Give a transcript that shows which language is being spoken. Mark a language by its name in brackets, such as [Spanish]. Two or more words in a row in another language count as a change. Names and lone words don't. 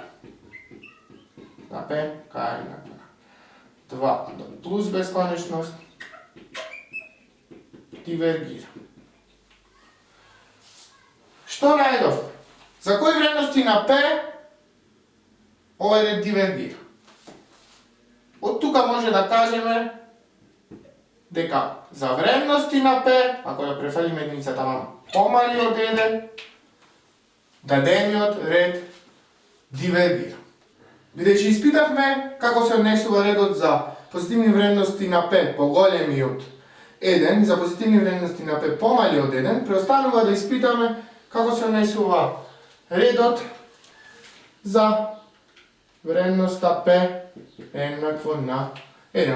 [Macedonian] На P, кај на 2 до плюс бесконечност дивергира. Што најдов? За кои вредности на P овој ред дивергира? Od tuka može da kažeme дека за вредности на P, ако ја префалиме единица таму помали од 1, дадениот ред дивергира. Бидејќи испитавме како се однесува редот за позитивни вредности на P поголеми од 1 и за позитивни вредности на P помали од 1, преостанува да испитаме како се однесува редот за вредноста P еднакво на 1.